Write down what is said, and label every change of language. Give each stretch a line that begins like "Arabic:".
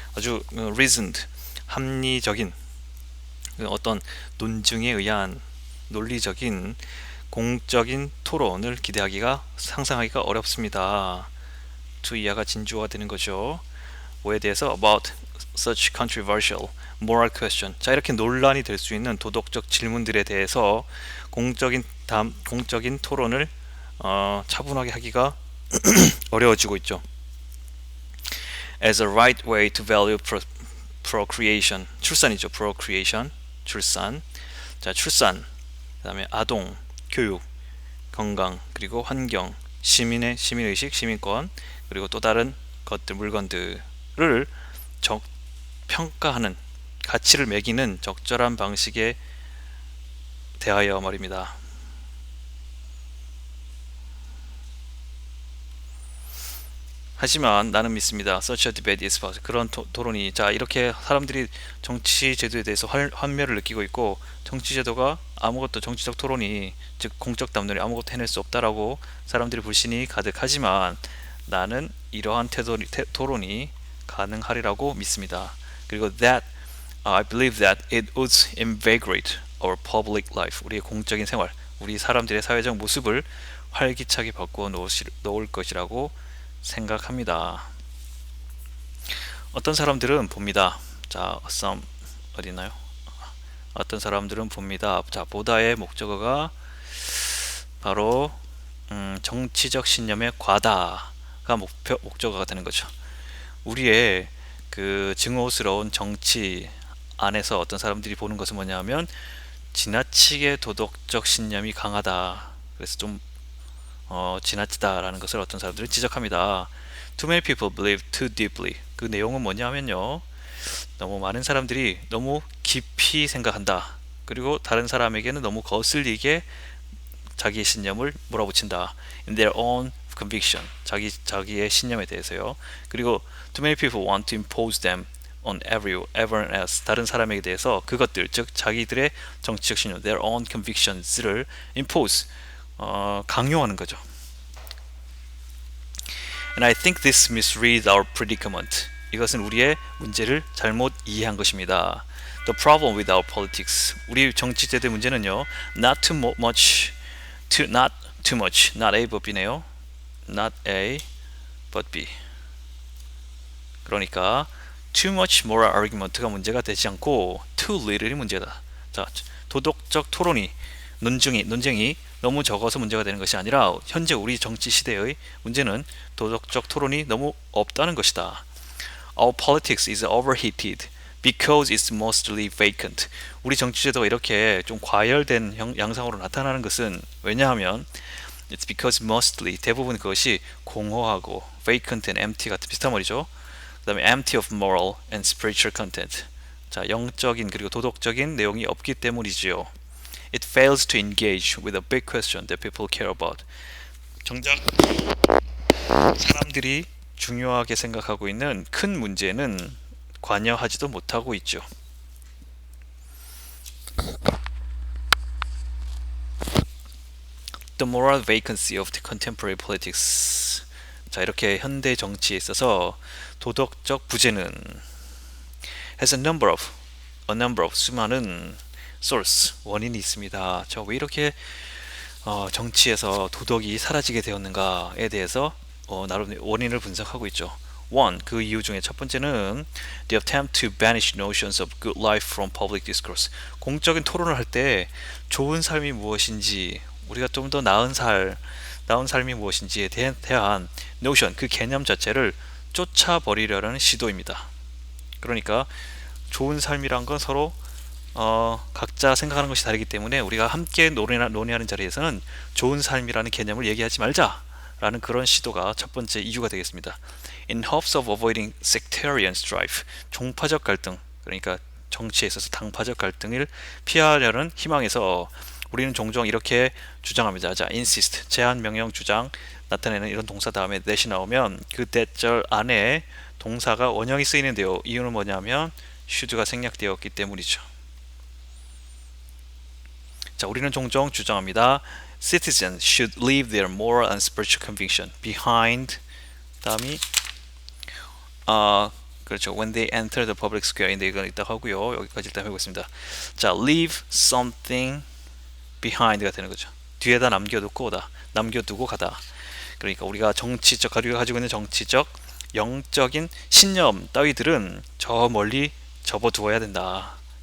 Korean: 아주 reasoned, 합리적인 어떤 논증에 의한 논리적인 공적인 토론을 상상하기가 어렵습니다. to 이하가 진주어가 되는 거죠. 뭐에 대해서
English: about such controversial moral question.
Korean: 자, 이렇게 논란이 될 수 있는 도덕적 질문들에 대해서 공적인 토론을 차분하게 하기가 어려워지고 있죠.
English: As a right way to value procreation.
Korean: 출산이죠.
English: procreation.
Korean: 출산. 자, 출산. 그다음에 아동, 교육, 건강, 그리고 환경, 시민의식, 시민권, 그리고 또 다른 물건들을 평가하는, 가치를 매기는 적절한 방식에 대하여 말입니다. 하지만 나는 믿습니다.
English: Such a debate is possible.
Korean: 그런 토론이, 자, 이렇게 사람들이 정치 제도에 대해서 환멸을 느끼고 있고, 정치 제도가 정치적 토론이, 즉 공적 담론이 아무것도 해낼 수 없다라고 사람들이 불신이 가득하지만 나는 이러한 토론이 가능하리라고 믿습니다.
English: 그리고 I believe that it would invigorate our public life.
Korean: 우리의 공적인 생활, 우리 사람들의 사회적 모습을 활기차게 바꾸어 놓을 것이라고 생각합니다. 어떤 사람들은 봅니다. 자, 어디 있나요? 어떤 사람들은 봅니다. 자, 보다의 목적어가 바로 정치적 신념의 과다가 목적어가 되는 거죠. 우리의 그 증오스러운 정치 안에서 어떤 사람들이 보는 것은 뭐냐면 지나치게 도덕적 신념이 강하다. 그래서 좀 지나치다라는 것을 어떤 사람들은 지적합니다.
English: Too many people believe too deeply.
Korean: 그 내용은 뭐냐면요, 너무 많은 사람들이 너무 깊이 생각한다. 그리고 다른 사람에게는 너무 거슬리게 자기의 신념을 몰아붙인다.
English: In their own conviction.
Korean: 자기의 신념에 대해서요.
English: 그리고 too many people want to impose them on everyone else.
Korean: 다른 사람에게 대해서 그것들, 즉 자기들의 정치적 신념,
English: their own convictions
Korean: 를 impose, 강요하는 거죠.
English: And I think this misreads our predicament.
Korean: 이것은 우리의 문제를 잘못 이해한 것입니다.
English: The problem with our politics.
Korean: 우리 정치제도의 문제는요,
English: not too much, not A but B네요. Not A but B. 그러니까 too much moral argument가
Korean: 문제가 되지 않고
English: too little이
Korean: 문제다. 자, 도덕적 토론이, 논쟁이 너무 적어서 문제가 되는 것이 아니라 현재 우리 정치 시대의 문제는 도덕적 토론이 너무 없다는 것이다.
English: Our politics is overheated because it's mostly vacant.
Korean: 우리 정치 제도가 이렇게 좀 과열된 양상으로 나타나는 것은 왜냐하면
English: it's because mostly,
Korean: 대부분 그것이 공허하고
English: vacant and empty
Korean: 같은 비슷한 말이죠. 그 다음에
English: empty of moral and spiritual content.
Korean: 자, 영적인 그리고 도덕적인 내용이 없기 때문이지요.
English: It fails to engage with a big question that people care about.
Korean: 정작 사람들이 중요하게 생각하고 있는 큰 문제는 관여하지도 못하고 있죠.
English: The moral vacancy of the contemporary politics.
Korean: 자, 이렇게 현대 정치에 있어서 도덕적 부재는
English: has a number of
Korean: 수많은 source, 원인이 있습니다. 저 왜 이렇게 정치에서 도덕이 사라지게 되었는가에 대해서 나름 원인을 분석하고 있죠.
English: One,
Korean: 그 이유 중에 첫 번째는
English: the attempt to banish notions of good life from public discourse.
Korean: 공적인 토론을 할 때 좋은 삶이 무엇인지, 우리가 좀 더 나은 삶이 무엇인지에 대한 notion, 그 개념 자체를 쫓아버리려는 시도입니다. 그러니까 좋은 삶이란 건 서로 각자 생각하는 것이 다르기 때문에 우리가 함께 논의하는 자리에서는 좋은 삶이라는 개념을 얘기하지 말자라는 그런 시도가 첫 번째 이유가 되겠습니다.
English: In hopes of avoiding sectarian strife,
Korean: 종파적 갈등, 그러니까 정치에 있어서 당파적 갈등을 피하려는 희망에서 우리는 종종 이렇게 주장합니다. 자, insist, 제한, 명령, 주장 나타내는 이런 동사 다음에 that이 나오면 그 that절 안에 동사가 원형이 쓰이는데요. 이유는 뭐냐면 should가 생략되었기 때문이죠. 자, 우리는 종종 주장합니다.
English: Citizens should leave their moral and spiritual conviction behind.
Korean: 다음이 그렇죠.
English: When they enter the public square.
Korean: 이건 이따 하고요. 여기까지 일단 해보겠습니다. 자, leave something behind가 되는 거죠. 뒤에다 남겨두고 가다. 그러니까 우리가 가지고 있는 정치적, 영적인 신념 따위들은 저 멀리 접어두어야 된다.